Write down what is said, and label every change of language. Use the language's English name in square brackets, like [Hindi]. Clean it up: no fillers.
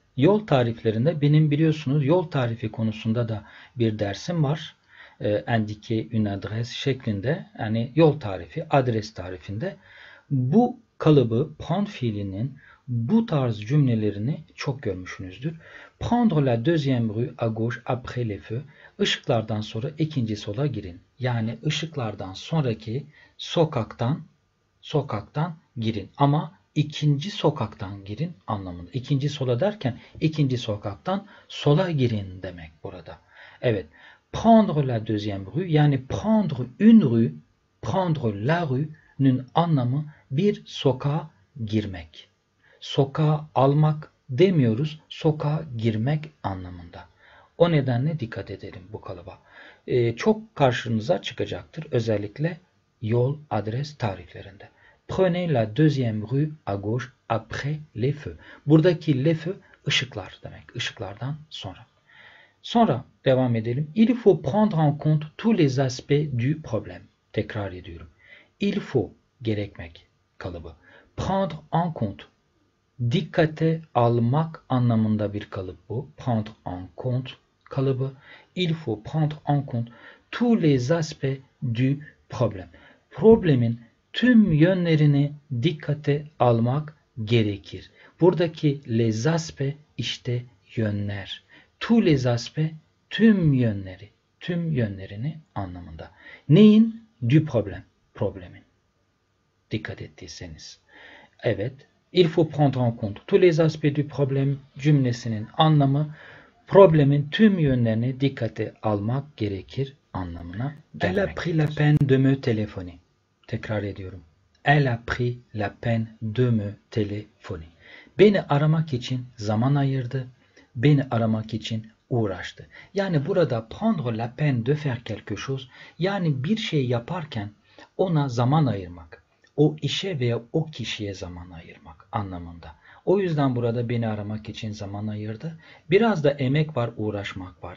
[Turkish] Yol tariflerinde benim biliyorsunuz yol tarifi konusunda da bir dersim var. [French] Indiquer une adresse [Turkish] şeklinde, yani yol tarifi, adres tarifinde. Bu kalıbı prendre fiilinin bu tarz cümlelerini çok görmüşsünüzdür. [French] Prendre la deuxième rue à gauche après les feux. [Turkish] Işıklardan sonra ikinci sola girin. Yani ışıklardan sonraki sokaktan girin. Ama ikinci sokaktan girin anlamında. İkinci sola derken ikinci sokaktan sola girin demek burada. Evet. [French] Prendre la deuxième rue, [Turkish] yani prendre une rue, prendre la rue'nün anlamı bir sokağa girmek. Sokağa almak demiyoruz, sokağa girmek anlamında. O nedenle dikkat edelim bu kalıba. Çok karşınıza çıkacaktır, özellikle yol adres tariflerinde. [French] Prenez la deuxième rue à gauche après les feux. [Turkish] Buradaki les feux ışıklar demek. Işıklardan sonra. Sonra devam edelim. [French] Il faut prendre en compte tous les aspects du problème. [Turkish] Tekrar ediyorum. Il faut gerekmek kalıbı. Prendre en compte, dikkate almak anlamında bir kalıp bu. Prendre en compte kalıbı. [French] Il faut prendre en compte tous les aspects du problème. [Turkish] Problemin tüm yönlerini dikkate almak gerekir. Buradaki les aspects işte yönler. Tous les aspects tüm yönleri, tüm yönlerini anlamında. Neyin? Du problème, problemin. Dikkat ettiyseniz. Evet. [French] Il faut prendre en compte tous les aspects du problème [Turkish] cümlesinin anlamı problemin tüm yönlerini dikkate almak gerekir anlamına gelmektedir. [French] Elle a pris la peine de me téléphoner. [Turkish] Tekrar ediyorum. [French] Elle a pris la peine de me téléphoner. [Turkish] Beni aramak için zaman ayırdı. Beni aramak için uğraştı. Yani burada [French] prendre la peine de faire quelque chose, [Turkish] yani bir şey yaparken ona zaman ayırmak. O işe veya o kişiye zaman ayırmak anlamında. O yüzden burada beni aramak için zaman ayırdı. Biraz da emek var, uğraşmak var.